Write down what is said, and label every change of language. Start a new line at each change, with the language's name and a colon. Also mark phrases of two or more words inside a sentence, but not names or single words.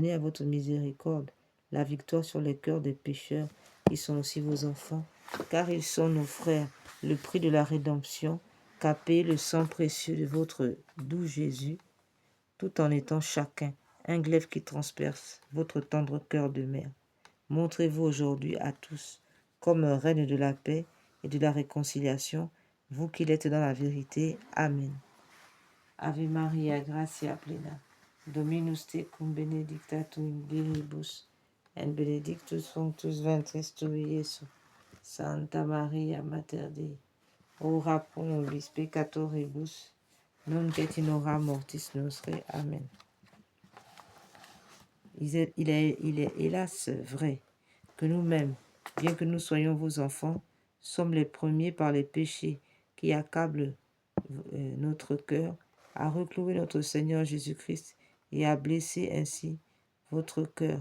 French: à votre miséricorde la victoire sur les cœurs des pécheurs qui sont aussi vos enfants, car ils sont nos frères, le prix de la rédemption qu'a payé le sang précieux de votre doux Jésus, tout en étant chacun un glaive qui transperce votre tendre cœur de mère. Montrez-vous aujourd'hui à tous comme reine de la paix et de la réconciliation, vous qui l'êtes dans la vérité. Amen.
Latin: Ave Maria, gratia plena, Dominus tecum benedicta tu in viribus, et benedictus fructus ventris tui, Iesus. Santa Maria, Mater Dei, ora pro nobis peccatoribus, nunc et in hora mortis nostre. Amen.
French: Il est hélas vrai que nous-mêmes, bien que nous soyons vos enfants, sommes les premiers par les péchés qui accablent notre cœur, à reclouer notre Seigneur Jésus-Christ et à blesser ainsi votre cœur.